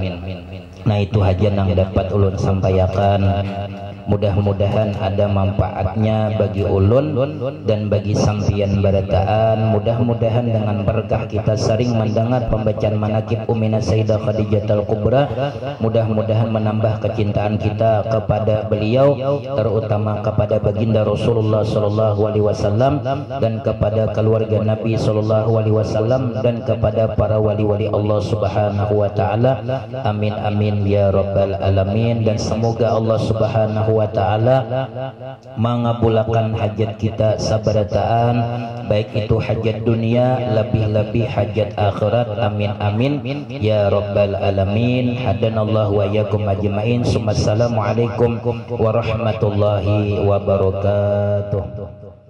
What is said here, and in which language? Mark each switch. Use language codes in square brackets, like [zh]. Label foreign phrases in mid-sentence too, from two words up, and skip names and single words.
[bjn] Nah itu haja yang dapat ulun sampaikan, mudah-mudahan ada manfaatnya bagi ulun dan bagi sampian barataan. [id] Mudah-mudahan dengan berkah kita sering mendengar pembacaan manaqib Ummina Sayyidah Khadijatul Kubra, mudah-mudahan menambah kecintaan kita kepada beliau, terutama kepada baginda Rasulullah [ar] صلى الله عليه وسلم [id] dan kepada keluarga Nabi [ar] صلى الله عليه وسلم [id] dan kepada para wali-wali Allah [ar] سبحانه وتعالى. آمين آمين يا رب العالمين. [id] Dan semoga Allah [ar] سبحانه وتعالى [id] mengabulkan hajat kita sabarataan, baik itu hajat dunia lebih-lebih hajat akhirat, [ar] آمين آمين يا رب العالمين. هدانا الله وإياكم أجمعين. السلام عليكم ورحمة الله وبركاته.